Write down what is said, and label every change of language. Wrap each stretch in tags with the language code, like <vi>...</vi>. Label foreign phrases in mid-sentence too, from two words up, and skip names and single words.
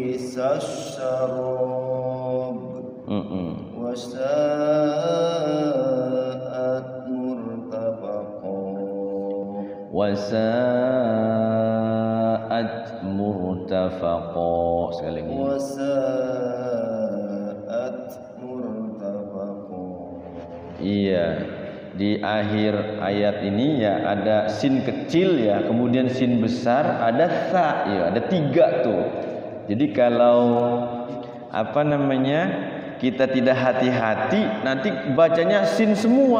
<ar>بئس الشراب وساءت مرتفقا. وساءت مرتفقا.</ar> <id>Sekali lagi.</id> <ar>وساءت مرتفقا.</ar> <id>Iya, di akhir ayat ini ya ada sin kecil ya, kemudian sin besar, ada sa ya, ada 3 tuh. Jadi kalau apa namanya, kita tidak hati-hati nanti bacanya sin semua.</id>